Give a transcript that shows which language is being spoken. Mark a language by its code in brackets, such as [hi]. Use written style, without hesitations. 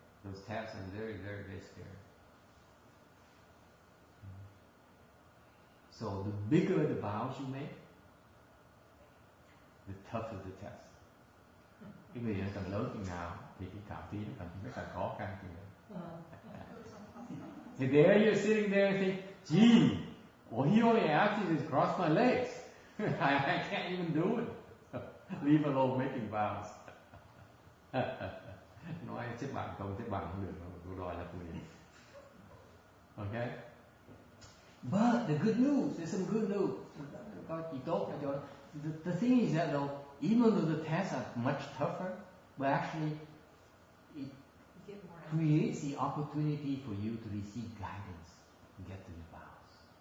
[en] Those tests are very scary. So the bigger the vows you make, the tougher the test. [vi] Cái người càng lớn chừng nào thì cái khảo thí nó càng khó khăn chừng nào. [en] And there you're sitting there and think, gee, all he only asked is cross my legs. I can't even do it. Leave alone making vows. [vi] Nói xếp bằng không được, tôi đòi lập nguyện. [en] Okay? But the good news, there's some good news. [vi] Có gì tốt ở chỗ. [en] The thing is that though, even though the tests are much tougher, but actually it creates the opportunity for you to receive guidance and get to your vows.